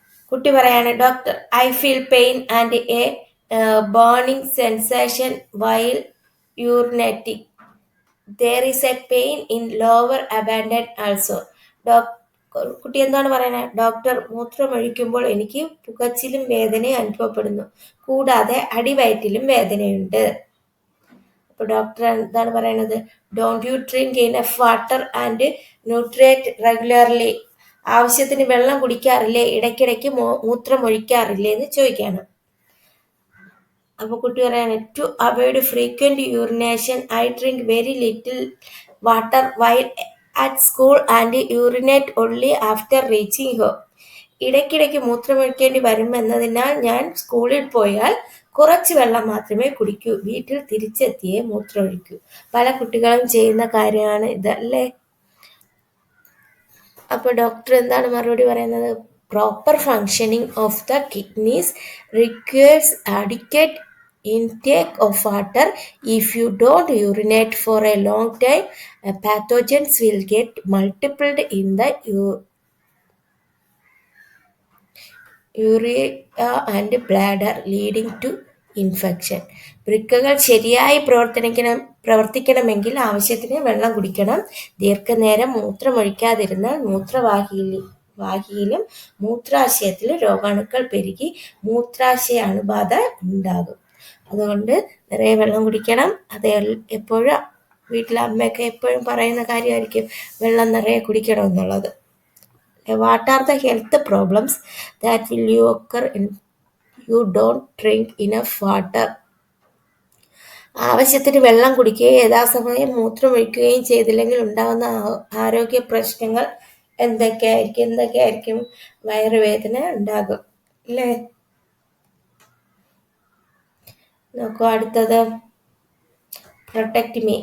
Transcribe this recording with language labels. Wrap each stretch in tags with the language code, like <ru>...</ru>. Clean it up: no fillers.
<ml>കുട്ടി പറയാണ്,</ml> <en>Doctor, I feel pain and a burning sensation while urinating. There is a pain in lower abdomen also.</en> <ml>കുട്ടി എന്താണ് പറയുന്നത്? Doctor, മൂത്രമൊഴിക്കുമ്പോൾ എനിക്ക് പുകച്ചിലും വേദനയും അനുഭവപ്പെടുന്നു, കൂടാതെ അടിവയറ്റിലും വേദനയുണ്ട്. അപ്പോൾ ഡോക്ടർ എന്താണ് പറയുന്നത്?</ml> <en>Don't you drink enough water and nutriate regularly?</en> <ml>ആവശ്യത്തിന് വെള്ളം കുടിക്കാറില്ലേ? ഇടയ്ക്കിടയ്ക്ക് മൂത്രം ഒഴിക്കാറില്ലേ എന്ന് ചോദിക്കുകയാണ്. അപ്പോൾ കുട്ടി പറയാണ്,</ml> <en>To avoid frequent urination I drink very little water while at school and urinate only after reaching home.</en> <ml>ഇടയ്ക്കിടയ്ക്ക് മൂത്രമൊഴിക്കേണ്ടി വരുമെന്നതിനാൽ ഞാൻ സ്കൂളിൽ പോയാൽ കുറച്ച് വെള്ളം മാത്രമേ കുടിക്കൂ, വീട്ടിൽ തിരിച്ചെത്തിയേ മൂത്രമൊഴിക്കൂ. പല കുട്ടികളും ചെയ്യുന്ന കാര്യമാണ് ഇതല്ലേ? അപ്പോൾ ഡോക്ടർ എന്താണ് മറുപടി പറയുന്നത്?</ml> <en>Proper functioning of the kidneys requires adequate intake of water. If you don't urinate for a long time, pathogens will get multiplied in the urea and bladder, leading to infection.</en> <ml>വൃക്കകൾ ശരിയായി പ്രവർത്തിക്കണമെങ്കിൽ ആവശ്യത്തിന് വെള്ളം കുടിക്കണം. ദീർഘനേരം മൂത്രമൊഴിക്കാതിരുന്നാൽ മൂത്രവാഹിയിലും മൂത്രാശയത്തിലും രോഗാണുക്കൾ പെരുകി മൂത്രാശയ അണുബാധ ഉണ്ടാകും. അതുകൊണ്ട് നിറയെ വെള്ളം കുടിക്കണം. അത് എപ്പോഴും വീട്ടിലെ അമ്മയൊക്കെ എപ്പോഴും പറയുന്ന കാര്യമായിരിക്കും, വെള്ളം നിറയെ കുടിക്കണം എന്നുള്ളത്.</ml> <en>What are the health problems that will occur if you don't drink enough water?</en> <ml>ആവശ്യത്തിന് വെള്ളം കുടിക്കുകയും യഥാസമയം മൂത്രമൊഴിക്കുകയും ചെയ്തില്ലെങ്കിൽ ഉണ്ടാകുന്ന ആരോഗ്യ പ്രശ്നങ്ങൾ എന്തൊക്കെയായിരിക്കും? വയറുവേദന ഉണ്ടാകും അല്ലേ? നോക്കൂ അടുത്തത്, പ്രൊട്ടക്ട് മീ.</ml>